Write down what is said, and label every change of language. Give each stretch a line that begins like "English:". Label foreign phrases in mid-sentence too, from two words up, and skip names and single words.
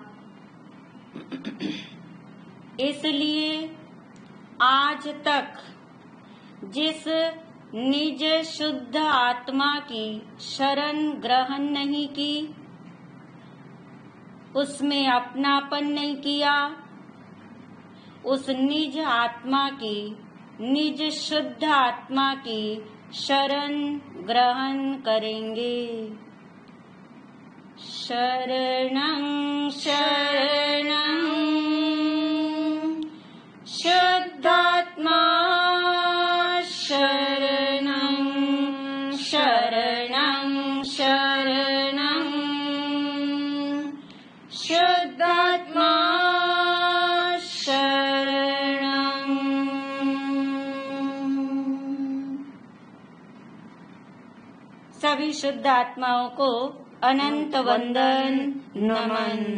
Hindi: इसलिए आज तक जिस निज शुद्ध आत्मा की शरण ग्रहण नहीं की उसमें अपनापन नहीं किया उस निज आत्मा की निज शुद्ध आत्मा की शरण ग्रहण करेंगे।
Sanskrit: शरणं शरणं शुद्धात्मा शरणं शरणं शरणं शुद्धात्मा
Hindi: सभी शुद्ध आत्माओं को अनंत वंदन नमन।